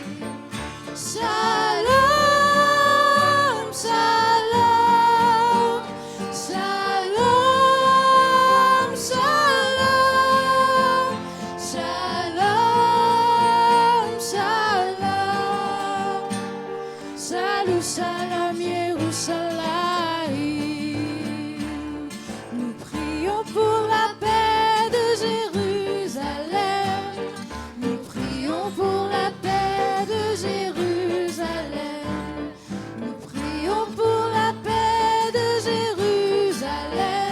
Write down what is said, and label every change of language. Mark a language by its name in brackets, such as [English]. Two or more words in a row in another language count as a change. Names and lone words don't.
[Hebrew] שלום שלום שלום שלום שלום שלום. שלום שלום ירושלים. [French] Nous prions pour la paix de Jérusalem. Nous prions pour la paix de Jérusalem. Nous prions pour la paix de Jérusalem.